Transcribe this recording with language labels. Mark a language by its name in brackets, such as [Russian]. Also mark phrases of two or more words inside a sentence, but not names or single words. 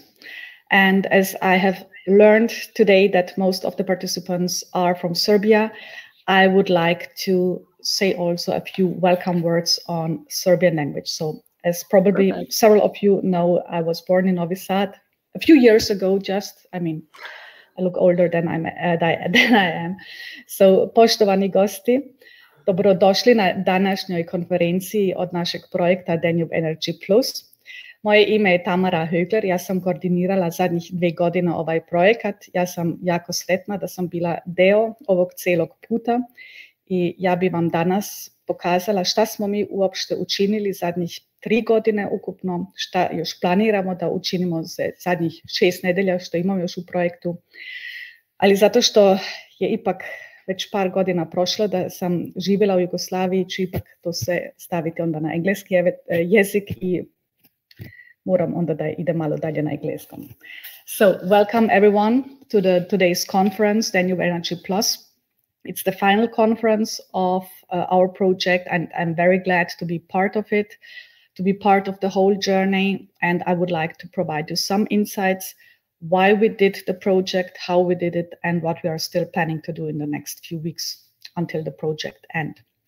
[English] And as I have learned today that most of the participants are from Serbia, I would like to say also a few welcome words on Serbian language. So as probably several of you know, I was born in Novi Sad a few years ago, I look older than I am. So, [Serbian] poštovani gosti, dobrodošli na današnjoj konferenciji od našeg projekta Danube Energy Plus. Moje ime je Tamara Högler, ja sam koordinirala zadnjih 2 godine ovaj projekat. Ja sam jako sretna da sam bila deo ovog celog puta i ja bi vam danas pokazala šta smo mi uopšte učinili zadnjih 3 godine ukupno, šta još planiramo da učinimo za zadnjih 6 nedelja što imamo još u projektu. Ali zato što je ipak već par godina prošlo da sam živjela u Jugoslaviji, ću ipak to sve staviti onda na engleski jezik i moram onda da ide malo dalje na engleskom. [English] So, welcome everyone to today's conference, Danube Energy Plus. It's the final conference of our project, and I'm very glad to be part of it, to be part of the whole journey. And I would like to provide you some insights why we did the project, how we did it, and what we are still planning to do in the next few weeks until the project ends.